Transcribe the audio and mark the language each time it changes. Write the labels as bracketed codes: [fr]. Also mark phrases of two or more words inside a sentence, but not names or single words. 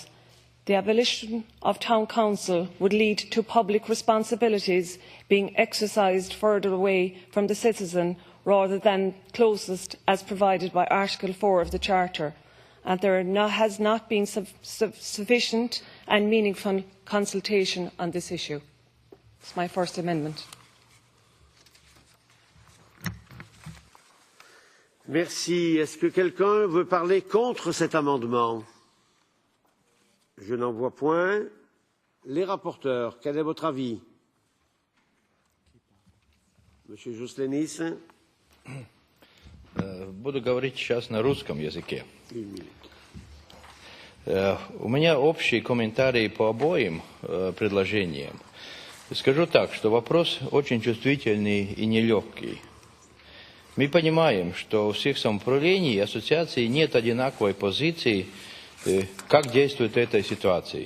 [en] The abolition of town council would lead to public responsibilities being exercised further away from the citizen rather than closest as provided by Article 4 of the Charter, and there has not been sufficient and meaningful consultation on this issue. It's my first amendment. [fr] Merci. Est-ce que quelqu'un veut parler contre cet amendement? Je n'en vois point. Les rapporteurs, quel est votre avis? Monsieur Jouslenis. [ru] Буду говорить сейчас на русском языке. У меня общие комментарии по обоим предложениям. Скажу так, что вопрос очень чувствительный и нелегкий. Мы понимаем, что у всех самоуправлений и ассоциаций нет одинаковой позиции, как действует в этой ситуации.